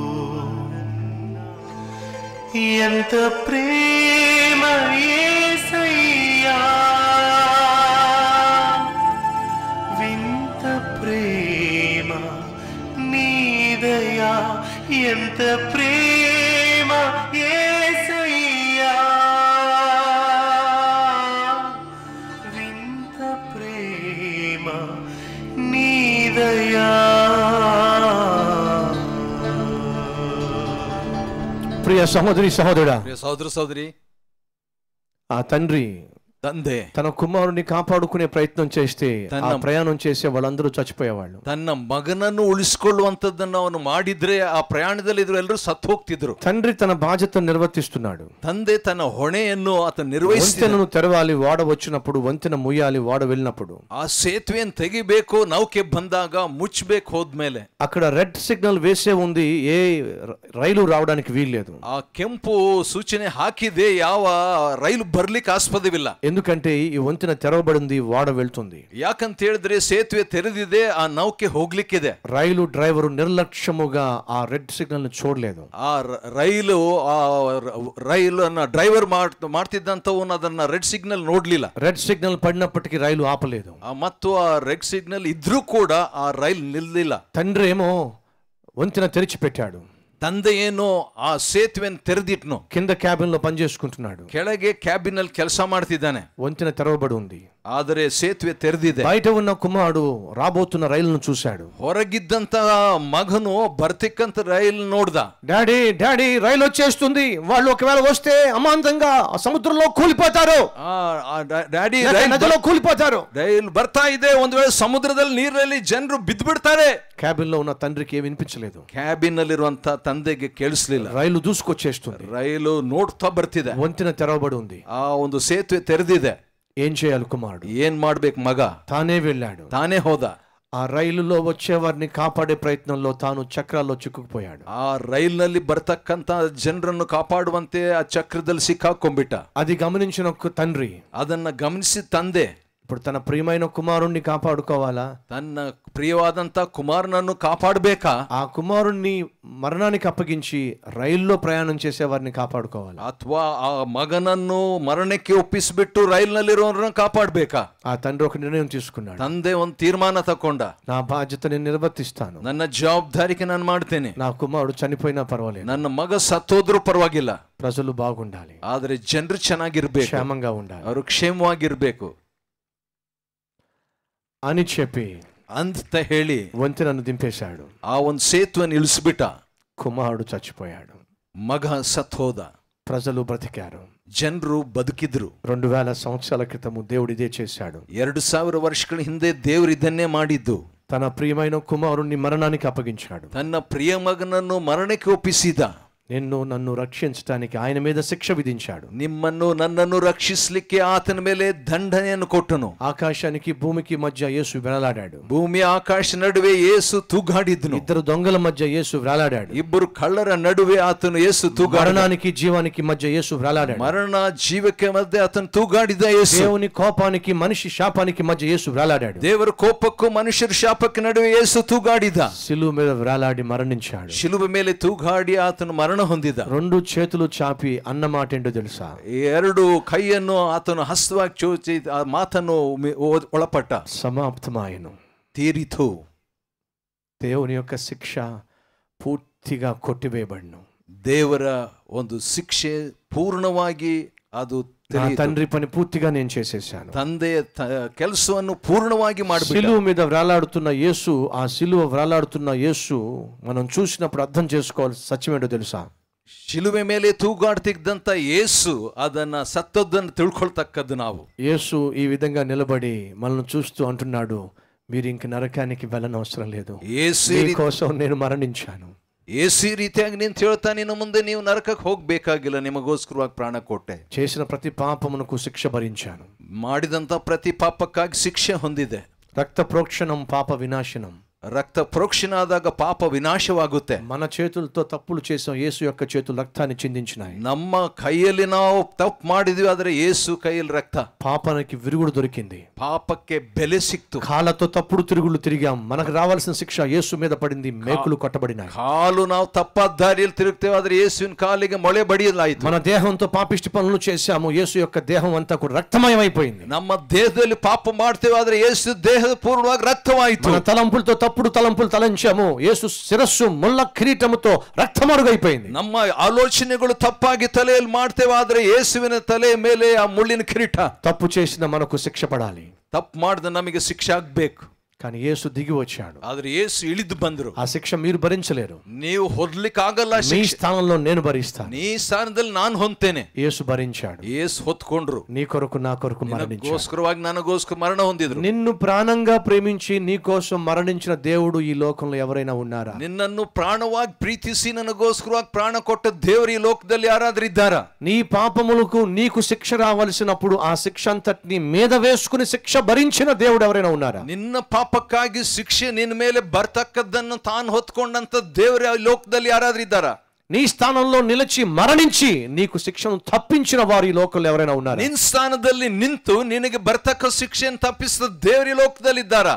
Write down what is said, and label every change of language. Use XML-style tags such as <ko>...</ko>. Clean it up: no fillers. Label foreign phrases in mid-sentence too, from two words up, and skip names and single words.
<te>ఎంత ప్రేమ యేసయ్యా, వింత ప్రేమ నీదయా, ఎంత ప్రేమ యేసయ్యా, వింత ప్రేమ నీదయా. ప్రియ సహోదరి సహోదరుడా, సహోదర సోదరి, ఆ తండ్రి</te> <kn>ತಂದೆ</kn> <te>తన కుమారుని కాపాడుకునే ప్రయత్నం చేస్తే ఆ ప్రయాణం చేసే వాళ్ళందరూ చచ్చిపోయేవాళ్ళు.</te> <kn>ತನ್ನ ಮಗನನ್ನು ಉಳಿಸಿಕೊಳ್ಳುವಂತದ್ದನ್ನು ಅವನು ಮಾಡಿದ್ರೆ ಆ ಪ್ರಯಾಣದಲ್ಲಿ ಇದ್ರು ಎಲ್ಲರೂ ಸತ್ತು ಹೋಗ್ತಿದ್ರು.</kn> <te>తండ్రి తన బాధ్యతను నిర్వర్తిస్తున్నాడు.</te> <kn>ತಂದೆ ತನ್ನ ಹೊಣೆಯನ್ನು ಆತ ನಿರ್ವಹಿಸಿ</kn> <te>వంతెనను తెరవాలి, వాడ వచ్చినప్పుడు వంతెన ముయ్యాలి, వాడ వెళ్ళినప్పుడు</te> <kn>ಆ ಸೇತುವೆಯನ್ನು ತೆಗಿಬೇಕು. ನೌಕೆ ಬಂದಾಗ ಮುಚ್ಚಬೇಕು. ಹೋದ್ಮೇಲೆ</kn> <te>అక్కడ</te> <en>red signal</en> <te>వేసే ఉంది, ఏ రైలు రావడానికి వీల్లేదు.</te> <kn>ಆ ಕೆಂಪು ಸೂಚನೆ ಹಾಕಿದೆ, ಯಾವ ರೈಲು ಬರ್ಲಿಕ್ಕೆ ಆಸ್ಪದವಿಲ್ಲ.</kn> <te>ఎందుకంటే ఈ వంతెన తెరవబడింది, వాడ వెళ్తుంది.</te> <kn>ಯಾಕಂತ ಹೇಳಿದ್ರೆ ಸೇತುವೆ ತೆರೆದಿದೆ, ಆ ನೌಕೆ ಹೋಗ್ಲಿಕ್ಕಿದೆ.</kn> <te>రైలు డ్రైవరు నిర్లక్ష్యముగా ఆ</te> <en>red signal</en> <te>ను చూడలేదు.</te> <kn>ಆ ರೈಲು ಡ್ರೈವರ್ ಮಾಡ್ತಿದ್ದಂತವನು ಅದನ್ನ</kn> <en>red signal</en> <kn>ನೋಡ್ಲಿಲ್ಲ.</kn> <en>red signal</en> <te>పడినప్పటికీ రైలు ఆపలేదు.</te> <kn>ಮತ್ತು ಆ</kn> <en>red signal</en> <kn>ಇದ್ರೂ ಕೂಡ ಆ ರೈಲ್ ನಿಲ್ಲಿಲ್ಲ.</kn> <te>తండ్రి ఏమో వంతెన తెరిచిపెట్టాడు.</te> <kn>ತಂದೆ ಏನು ಆ ಸೇತುವೆಯನ್ನು ತೆರೆದಿಟ್ನು.</kn> <te>కింద క్యాబిన్ లో పనిచేసుకుంటున్నాడు.</te> <kn>ಕೆಳಗೆ ಕ್ಯಾಬಿನ್ ಅಲ್ಲಿ ಕೆಲಸ ಮಾಡ್ತಿದ್ದಾನೆ.</kn> <te>వంతెన తెరవబడి ఉంది,</te> <kn>ಆದರೆ ಸೇತುವೆ ತೆರೆದಿದೆ.</kn> <te>బయట ఉన్న కుమారుడు రాబోతున్న రైలును చూశాడు.</te> <kn>ಹೊರಗಿದ್ದಂತ ಮಗನು ಬರ್ತಿಕ್ಕಂತ ರೈಲ್ ನೋಡ್ದ.</kn> <te>డాడీ డాడీ రైలు వచ్చేస్తుంది, వాళ్ళు ఒకవేళ వస్తే అమాంతంగా సముద్రంలో కూలిపోతారు,</te> <kn>ಡ್ಯಾಡಿ</kn> <te>నదిలో కూలిపోతారు.</te> <kn>ರೈಲ್ ಬರ್ತಾ ಇದೆ, ಒಂದು ವೇಳೆ ಸಮುದ್ರದಲ್ಲಿ ನೀರಲ್ಲಿ ಜನರು ಬಿದ್ದು ಬಿಡ್ತಾರೆ.</kn> <te>క్యాబిన్ లో ఉన్న తండ్రికి ఏమి వినిపించలేదు.</te> <kn>ಕ್ಯಾಬಿನ್ ನಲ್ಲಿರುವಂತ ತಂದೆಗೆ ಕೇಳಿಸ್ಲಿಲ್ಲ.</kn> <te>రైలు దూసుకొచ్చేస్తుంది,</te> <kn>ರೈಲು ನೋಡ್ತಾ ಬರ್ತಿದೆ,</kn> <te>వంతెన తెరవబడి ఉంది,</te> <kn>ಆ ಒಂದು ಸೇತುವೆ ತೆರೆದಿದೆ.</kn> <te>ఏం చేయాలి కుమారుడు?</te> <kn>ಏನ್ ಮಾಡ್ಬೇಕು ಮಗ?</kn> <te>తానే వెళ్ళాడు.</te> <kn>ತಾನೇ ಹೋದ.</kn> <te>ఆ రైలులో వచ్చేవారిని కాపాడే ప్రయత్నంలో తాను చక్రాల్లో చిక్కుకుపోయాడు.</te> <kn>ಆ ರೈಲ್ನಲ್ಲಿ ಬರ್ತಕ್ಕಂತ ಜನರನ್ನು ಕಾಪಾಡುವಂತೆ ಆ ಚಕ್ರದಲ್ಲಿ ಸಿಕ್ಕಾಕೊಂಡ್ಬಿಟ್ಟ.</kn> <te>అది గమనించిన ఒక తండ్రి,</te> <kn>ಅದನ್ನ ಗಮನಿಸಿ ತಂದೆ</kn> <te>ఇప్పుడు తన ప్రియమైన కుమారుణ్ణి కాపాడుకోవాలా,</te> <kn>ತನ್ನ ಪ್ರಿಯವಾದಂತ ಕುಮಾರನನ್ನು ಕಾಪಾಡಬೇಕಾ,</kn> <te>ఆ కుమారుణ్ణి మరణానికి అప్పగించి రైల్లో ప్రయాణం చేసే వారిని కాపాడుకోవాలా,</te> <kn>ಅಥವಾ ಆ ಮಗನನ್ನು ಮರಣಕ್ಕೆ ಒಪ್ಪಿಸಿಬಿಟ್ಟು ರೈಲ್ನಲ್ಲಿರೋರನ್ನ ಕಾಪಾಡಬೇಕಾ?</kn> <te>ఆ తండ్రి ఒక నిర్ణయం తీసుకున్నాడు.</te> <kn>ತಂದೆ ಒಂದು ತೀರ್ಮಾನ ತಕೊಂಡ,</kn> <te>నా బాధ్యత నేను నిర్వర్తిస్తాను,</te> <kn>ನನ್ನ ಜವಾಬ್ದಾರಿಗೆ ನಾನು ಮಾಡ್ತೇನೆ.</kn> <te>నా కుమారుడు చనిపోయినా పర్వాలేదు,</te> <kn>ನನ್ನ ಮಗ ಸತ್ತೋದ್ರೂ ಪರವಾಗಿಲ್ಲ,</kn> <te>ప్రజలు బాగుండాలి,</te> <kn>ಆದ್ರೆ ಜನರು ಚೆನ್ನಾಗಿರ್ಬೇಕು,</kn> <te>క్షేమంగా ఉండాలి</te> <kn>ಅವರು ಕ್ಷೇಮವಾಗಿರ್ಬೇಕು</kn> <te>అని చెప్పి</te> <kn>ಅಂತ ಹೇಳಿ</kn> <te>వంతెనను దింపేశాడు.</te> <kn>ಆ ಒಂದು ಸೇತುವೆಯನ್ನು ಇಳಿಸ್ಬಿಟ್ಟ.</kn> <te>కుమారుడు చచ్చిపోయాడు,</te> <kn>ಮಗ ಸತ್ ಹೋದ,</kn> <te>ప్రజలు బ్రతికారు.</te> <kn>ಜನರು ಬದುಕಿದ್ರು.</kn> <te>2000 సంవత్సరాల క్రితము దేవుడు ఇదే చేశాడు.</te> <kn>2000 ವರ್ಷಗಳ ಹಿಂದೆ ದೇವರು ಇದನ್ನೇ ಮಾಡಿದ್ದು.</kn> <te>తన ప్రియమైన కుమారుణ్ణి మరణానికి అప్పగించాడు.</te> <kn>ತನ್ನ ಪ್ರಿಯ ಮಗನನ್ನು ಮರಣಕ್ಕೆ ಒಪ್ಪಿಸಿದ.</kn> <te>నిన్ను నన్ను రక్షించడానికి ఆయన మీద శిక్ష విధించాడు.</te> <kn>ನಿಮ್ಮನ್ನು ನನ್ನನ್ನು ರಕ್ಷಿಸಲಿಕ್ಕೆ ಆತನ ಮೇಲೆ ದಂಡನೆಯನ್ನು ಕೊಟ್ಟನು.</kn> <te>ఆకాశానికి భూమికి మధ్య యేసు వేలాడాడు.</te> <kn>ಭೂಮಿ ಆಕಾಶ ನಡುವೆ ಯೇಸು ತೂಗಾಡಿದ್ನು.</kn> <te>ఇద్దరు దొంగల మధ్య యేసు వేలాడాడు.</te> <kn>ಇಬ್ಬರು ಕಳ್ಳರ ನಡುವೆ ಆತನು ಯೇಸು ತೂಗಾಡಿದ.</kn> <te>మరణానికి జీవానికి మధ్య యేసు వేలాడాడు.</te> <kn>ಮರಣ ಜೀವಕ್ಕೆ ಮಧ್ಯೆ ಆತನು ತೂಗಾಡಿದ ಯೇಸು.</kn> <te>దేవుని కోపానికి మనిషి శాపానికి మధ్య యేసు వేలాడాడు.</te> <kn>ದೇವರ ಕೋಪಕ್ಕೂ ಮನುಷ್ಯರ ಶಾಪಕ್ಕೆ ನಡುವೆ ಯೇಸು ತೂಗಾಡಿದ.</kn> <te>సిలువ మీద వేలాడి మరణించాడు.</te> <kn>ಶಿಲುಬೆ ಮೇಲೆ ತೂಗಾಡಿ ಆತನು ಮರಣ ಹೊಂದಿದ.</kn> <te>2 చేతులు చాపి అన్న మాట ఏంటో తెలుసా?</te> <kn>2 ಕೈಯನ್ನು ಆತನು ಹಸ್ತವಾಗಿ ಚೋಚಿ ಆ ಮಾತನ್ನು ಒಳಪಟ್ಟ.</kn> <te>సమాప్తమాయను,</te> <kn>తీరిತು.</kn> <te>దేవుని యొక్క శిక్ష పూర్తిగా కొట్టివేయబడును.</te> <kn>ದೇವರ ಒಂದು ಶಿಕ್ಷೆ ಪೂರ್ಣವಾಗಿ ಅದು</kn> <te>నా తండ్రి పని పూర్తిగా నేను చేసేసాను.</te> <kn>ತಂದೆಯ ಕೆಲಸವನ್ನು ಪೂರ್ಣವಾಗಿ ಮಾಡಿಬಿಟ್ಟ.</kn> <te>సిలువ మీద వేలాడుతున్న యేసు, ఆ సిలువ వేలాడుతున్న యేసు మనం చూసినప్పుడు అర్థం చేసుకోవాలి సత్యం ఏంటో తెలుసా?</te> <kn>ಶಿಲುವೆ ಮೇಲೆ ತೂಗಾಡ್ತಿದ್ದಂತ ಯೇಸು ಅದನ್ನ ಸತ್ತದ್ದನ್ನು ತಿಳ್ಕೊಳ್ತಕ್ಕದ್ದು ನಾವು.</kn> <te>యేసు ఈ విధంగా నిలబడి మనల్ని చూస్తూ అంటున్నాడు, మీరు ఇంక నరకానికి వెళ్ళనవసరం లేదు, యేసు కోసం నేను మరణించాను.</te> <kn>ಯೇಸು ರೀತಿಯಾಗಿ ನಿಂತು ಹೇಳ್ತಾ, ನಿನ್ನ ಮುಂದೆ ನೀವು ನರಕಕ್ಕೆ ಹೋಗ್ಬೇಕಾಗಿಲ್ಲ, ನಿಮಗೋಸ್ಕರವಾಗಿ ಪ್ರಾಣ ಕೊಟ್ಟೆ.</kn> <te>చేసిన ప్రతి పాపమునకు శిక్ష భరించాను.</te> <kn>ಮಾಡಿದಂತ ಪ್ರತಿ ಪಾಪಕ್ಕಾಗಿ ಶಿಕ್ಷೆ ಹೊಂದಿದೆ.</kn> <te>రక్త ప్రోక్షణం పాప వినాశనం.</te> <kn>ರಕ್ತ ಪ್ರೋಕ್ಷಣ ಆದಾಗ ಪಾಪ ವಿನಾಶವಾಗುತ್ತೆ.</kn> <te>మన చేతులతో తప్పులు చేసాం, యేసు యొక్క చేతులు రక్తాన్ని చిందించినాయి.</te> <kn>ನಮ್ಮ ಕೈಯಲ್ಲಿ ನಾವು ತಪ್ಪು ಮಾಡಿದ್ವಿ, ಆದ್ರೆ ಯೇಸು ಕೈಯಲ್ಲಿ ರಕ್ತ.</kn> <te>పాపానికి విరుగుడు దొరికింది,</te> <kn>ಪಾಪಕ್ಕೆ ಬೆಲೆ ಸಿಕ್ತು.</kn> <te>కాళ్ళతో తప్పుడు తిరుగులు తిరిగాం, మనకు రావాల్సిన శిక్ష యేసు మీద పడింది, మేకులు కొట్టబడినాయి.</te> <kn>ಕಾಲು ನಾವು ತಪ್ಪಾದ ದಾರಿಯಲ್ಲಿ ತಿರುಗ್ತೇವೆ, ಆದ್ರೆ ಯೇಸುವಿನ ಕಾಲಿಗೆ ಮೊಳೆ ಬಡಿಯಲಾಯಿತು.</kn> <te>మన దేహంతో పాపిష్టి పనులు చేశాము, యేసు యొక్క దేహం అంతా కూడా రక్తమయమైపోయింది.</te> <kn>ನಮ್ಮ ದೇಹದಲ್ಲಿ ಪಾಪ ಮಾಡ್ತೇವೆ, ಆದ್ರೆ ಯೇಸು ದೇಹದ ಪೂರ್ಣವಾಗಿ ರಕ್ತವಾಯಿತು.</kn> <te>మన తలంపులతో తప్పుడు తలంపులు తలంచాము, యేసు శిరస్సు ముళ్ళ కిరీటముతో రక్తమడుగైపోయింది.</te> <kn>ನಮ್ಮ ಆಲೋಚನೆಗಳು ತಪ್ಪಾಗಿ ತಲೆಯಲ್ಲಿ ಮಾಡ್ತೇವೆ, ಆದ್ರೆ ಯೇಸುವಿನ ತಲೆಯ ಮೇಲೆ ಆ ಮುಳ್ಳಿನ ಕಿರೀಟ.</kn> <te>తప్పు చేసిన మనకు శిక్ష పడాలి,</te> <kn>ತಪ್ಪು ಮಾಡಿದ ನಮಗೆ ಶಿಕ್ಷೆ ಆಗ್ಬೇಕು.</kn> <te>కానీ యేసు దిగి వచ్చాడు,</te> <kn>ಆದ್ರೆ ಯೇಸು ಇಳಿದು ಬಂದ್ರು.</kn> <te>ఆ శిక్ష మీరు భరించలేరు,</te> <kn>ನೀವು ಹೊರ್ಲಿಕ್ಕಾಗಲ್ಲ.</kn> <te>మీ స్థానంలో నేను భరిస్తాను.</te> <kn>ನೀ ಸ್ಥಾನದಲ್ಲಿ ನಾನು ಹೊಂತೇನೆ.</kn> <te>యేసు భరించాడు,</te> <kn>ಯೇಸು ಹೊತ್ಕೊಂಡ್ರು.</kn> <te>నీ కొరకు నా కొరకు మరణించాడు.</te> <kn>ನಿನಗೋಸ್ಕರವಾಗಿ ನನಗೋಸ್ಕರ ಮರಣ ಹೊಂದಿದ್ರು.</kn> <te>నిన్ను ప్రాణంగా ప్రేమించి నీ కోసం మరణించిన దేవుడు ఈ లోకంలో ఎవరైనా ఉన్నారా?</te> <kn>ನಿನ್ನನ್ನು ಪ್ರಾಣವಾಗಿ ಪ್ರೀತಿಸಿ ನನಗೋಸ್ಕರವಾಗಿ ಪ್ರಾಣ ಕೊಟ್ಟ ದೇವರು ಈ ಲೋಕದಲ್ಲಿ ಯಾರಾದ್ರೂ ಇದ್ದಾರಾ?</kn> <te>నీ పాపములకు నీకు శిక్ష రావాల్సినప్పుడు ఆ శిక్ష అంతటిని మీద వేసుకుని శిక్ష భరించిన దేవుడు ఎవరైనా ఉన్నారా?</te> <kn>ನಿನ್ನ ಪಾಪಕ್ಕಾಗಿ ಶಿಕ್ಷೆ ನಿನ್ನ ಮೇಲೆ ಬರ್ತಕ್ಕದ್ದನ್ನು ತಾನು ಹೊತ್ಕೊಂಡಂತ ದೇವರು ಈ ಲೋಕದಲ್ಲಿ ಯಾರಾದ್ರೂ ಇದ್ದಾರಾ?</kn> <te>నీ స్థానంలో నిలిచి మరణించి నీకు శిక్షను తప్పించిన వారు ఈ లోకంలో ఎవరైనా ఉన్నారా?</te> <kn>ನಿನ್ನ ಸ್ಥಾನದಲ್ಲಿ ನಿಂತು ನಿನಗೆ ಬರ್ತಕ್ಕ ಶಿಕ್ಷೆಯನ್ನು ತಪ್ಪಿಸಿದ ದೇವರು ಈ ಲೋಕದಲ್ಲಿ ಇದ್ದಾರಾ?</kn>